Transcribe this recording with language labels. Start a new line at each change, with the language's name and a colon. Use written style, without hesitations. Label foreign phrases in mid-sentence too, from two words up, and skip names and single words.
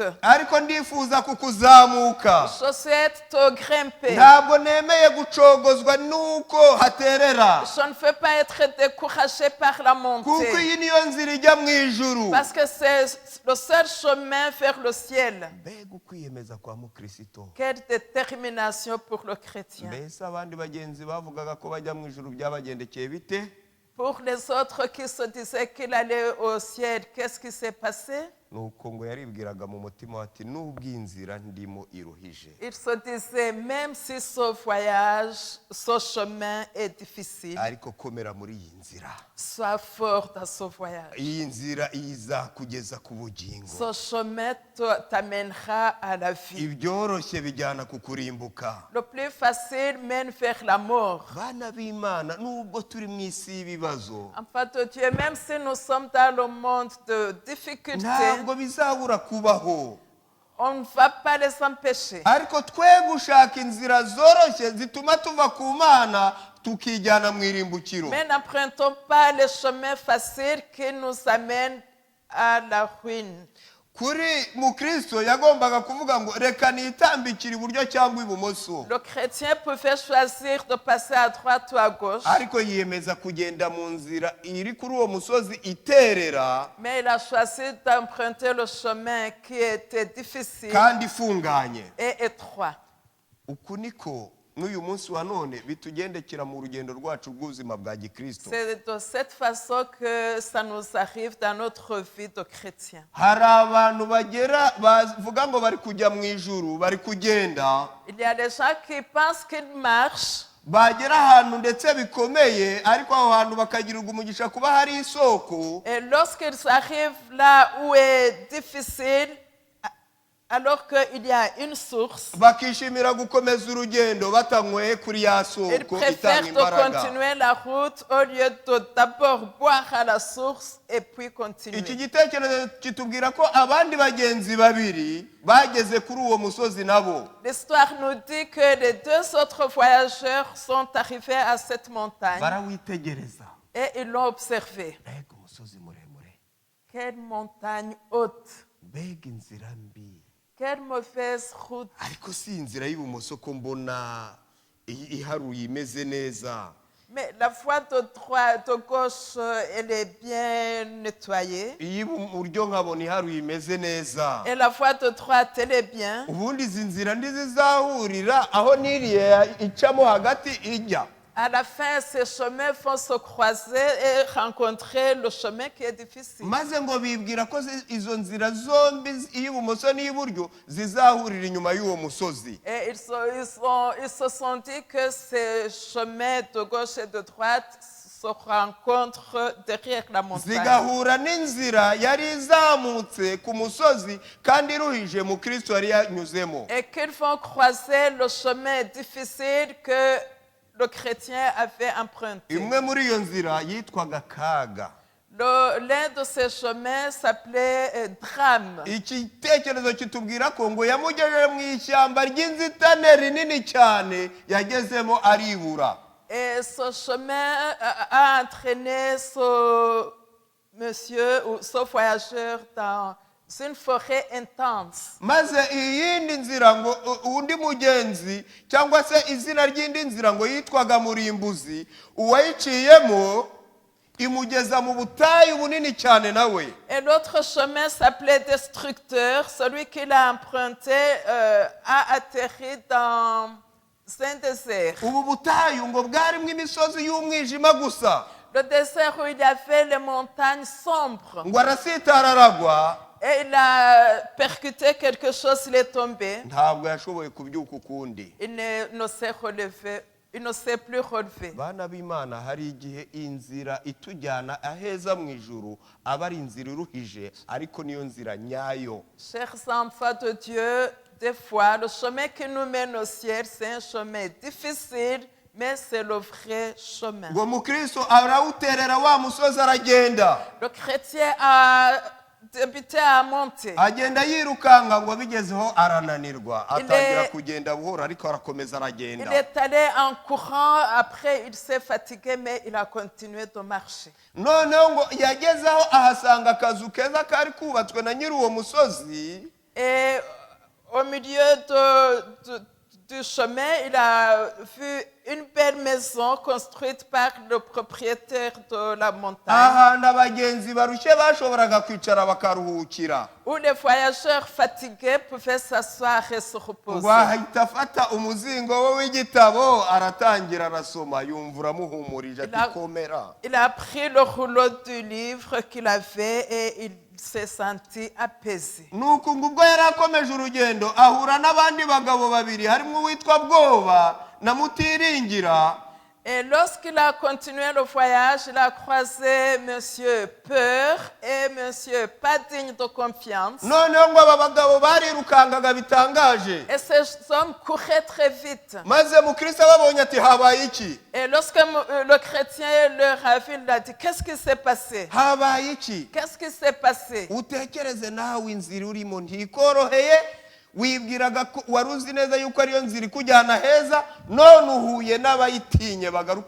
Kinyarwanda: ariko ndifuza kukuzamuka,
French: je souhaite te grimper.
Kinyarwanda: ntabwo nemeye gucogozwa nuko haterera,
French: Je ne veux pas être découragé par la
Kinyarwanda: kuko
French: montée.
Kinyarwanda: iyi niyo nzira ijya mu ijuru.
French: Parce que c'est le seul chemin vers le ciel.
Kinyarwanda: mbega ukwiyemeza kwa mukristo.
French: Quelle détermination pour le chrétien.
Kinyarwanda: mbese abandi bagenzi bavugaga ko bajya mu ijuru byabagendekeye bite?
French: Pour les autres qui se disaient qu'il allait au ciel, qu'est-ce qui s'est passé?
Kinyarwanda: nuko ngo yaribwiraga mu mutima ati nubwo iyi nzira ndimo iruhije,
French: Il se disait, même si ce voyage, ce chemin est difficile,
Kinyarwanda: ariko komera muri iyi nzira.
French: sois fort dans ce voyage.
Kinyarwanda: iyi nzira izakugeza ku bugingo.
French: Ce chemin t'amènera à la vie.
Kinyarwanda: ibyoroshye bijyana ku kurimbuka.
French: Le plus facile mène vers la mort.
Kinyarwanda: bana b'Imana, nubwo turi mu isi y'ibibazo,
French: Enfant de Dieu, même si nous sommes dans le monde de difficultés,
Kinyarwanda: ntabwo bizabura kubaho,
French: on ne va pas les empêcher.
Kinyarwanda: ariko twe gushaka inzira zoroshye zituma tuva ku Mana tukijyana mu irimbukiro.
French: Mais n'empruntons pas les chemins faciles qui nous amènent à la ruine.
Kinyarwanda: kuri mukristo yagombaga kuvuga ngo reka nitambikire iburyo cyangwa ibumoso,
French: Le chrétien pouvait choisir de passer à droite ou à gauche,
Kinyarwanda: ariko yiyemeza kugenda mu nzira iri kuri uwo musozi iterera
French: mais il a choisi d'emprunter le chemin qui était difficile
Kinyarwanda: kandi ifunganye.
French: et étroit.
Kinyarwanda: uku niko n'uyu munsi wa none bitugendekera mu rugendo rwacu rw'ubuzima bwa gikristo.
French: C'est de cette façon que ça nous arrive dans notre vie de chrétien.
Kinyarwanda: hari abantu bagera bavuga ngo bari kujya mu ijuru, bari kugenda,
French: Il y a des gens qui pensent qu'ils marchent,
Kinyarwanda: bagera ahantu ndetse bikomeye, ariko aho hantu bakagirirwa umugisha kuba hari isoko,
French: et lorsqu'ils arrivent là où est difficile, alors qu'il y a une source,
Kinyarwanda: bakishimira gukomeza urugendo batanyweye kuri ya
French: ils
Kinyarwanda: soko itanga
French: préfèrent de
Kinyarwanda: imbaraga.
French: continuer la route au lieu de d'abord boire à la source et puis continuer.
Kinyarwanda: iki gitekerezo kitubwira ko abandi bagenzi babiri bageze kuri uwo musozi nabo.
French: L'histoire nous dit que les deux autres voyageurs sont arrivés à cette montagne
Kinyarwanda: barawitegereza,
French: et ils l'ont observé.
Kinyarwanda: mbega umusozi muremure,
French: Quelle montagne haute,
Kinyarwanda: mbega inzira mbi,
French: quelle mauvaise route.
Kinyarwanda: ariko si inzira y'ibumoso ko mbona iharuye imeze neza.
French: Mais la voie de droite, de gauche, elle est bien nettoyée.
Kinyarwanda: iy'iburyo nkabona iharuye imeze neza.
French: Et la voie de droite, elle est bien.
Kinyarwanda: ubundi izi nzira ntizizahurira aho n'iriya icamo hagati ijya.
French: À la fin, ces chemins vont se croiser et rencontrer le chemin qui est difficile.
Kinyarwanda: maze ngo bibwira ko izo nzira zombi, iy'ibumoso n'iy'iburyo, zizahurira inyuma y'uwo musozi.
French: Et ils se sont dit que ces chemins de gauche et de droite se rencontrent derrière la montagne.
Kinyarwanda: zigahura n'inzira yari izamutse ku musozi kandi iruhije mu Kristo yari yanyuzemo.
French: Et qu'ils vont croiser le chemin difficile que le chrétien avait emprunté.
Kinyarwanda: imwe muri iyo nzira yitwaga Kaga.
French: L'un de ces chemins s'appelait Drame.
Kinyarwanda: igitekerezo kitubwira ko ngo yamugejeje mu ishyamba ry'inzitane rinini cyane, yagezemo aribura.
French: Et ce chemin a entraîné ce monsieur ou ce voyageur dans une forêt intense.
Kinyarwanda: maze iyindi nzira ngo undi mugenzi cyangwa se izina ry'indi nzira ngo yitwaga Murimbuzi, uwayiciyemo imugeza mu butayu bunini cyane nawe.
French: Et l'autre chemin s'appelait Destructeur. Celui qui l'a emprunté a atterri dans un désert.
Kinyarwanda: ubu butayu ngo bwarimo imisozi y'umwijima gusa.
French: Le désert où il y avait les montagnes sombres.
Kinyarwanda: ngo arasitara aragwa,
French: Et il a percuté quelque chose, il est tombé.
Kinyarwanda: ntabwo yashoboye kubyuka ukundi.
French: Il ne s'est relevé il ne s'est plus relevé.
Kinyarwanda: bana b'Imana, hari igihe inzira itujyana aheza mu ijuru aba ari inzira iruhije, ariko niyo nzira nyayo.
French: Chers enfants de Dieu, des fois, le chemin qui nous mène au ciel, c'est un chemin difficile, mais c'est le vrai chemin.
Kinyarwanda: ngo mukristo arawuterera wa musozi aragenda,
French: Le chrétien a débuté à monter.
Kinyarwanda: agenda yirukanka, ngo bigezeho arananirwa, atangira kugenda buhoro, ariko arakomeza
French: Il
Kinyarwanda: aragenda.
French: est allé en courant, après il s'est fatigué, mais il a continué de marcher.
Kinyarwanda: noneho ngo yagezeho ahasanga akazu keza kari kubatswe na nyiri uwo musozi,
French: Et au milieu du chemin, il a vu une belle maison construite par le propriétaire de la montagne,
Kinyarwanda: ahantu abagenzi barushye bashoboraga kwicara bakaruhukira.
French: où les voyageurs fatigués pouvaient s'asseoir et se reposer.
Kinyarwanda: ngo ahita afata umuzingo we w'igitabo aratangira arasoma, yumva uramuhumurije ati komera.
French: Il a pris le rouleau du livre qu'il avait et il s'est senti apaisé.
Kinyarwanda: nuko ngo ubwo yari akomeje urugendo ahura n'abandi bagabo babiri, harimo uwitwa Bwoba na Mutiringira.
French: Et lorsqu'il a continué le voyage, il a croisé Monsieur Peur et Monsieur Pas digne de confiance.
Kinyarwanda: noneho ngo aba bagabo barirukangaga bitangaje,
French: Et ces hommes couraient très vite.
Kinyarwanda: maze mukristo babonye ati habaye iki,
French: Et lorsque le chrétien leur a vu, il a dit, qu'est-ce qui s'est passé?
Kinyarwanda: habaye iki.
French: Qu'est-ce qui s'est passé?
Kinyarwanda: utekereze nawe inzira urimo ntikoroheye, wibwiraga ko wari uzi neza yuko ariyo nzira ikujyana heza, none uhuye n'abayitinye bagaruka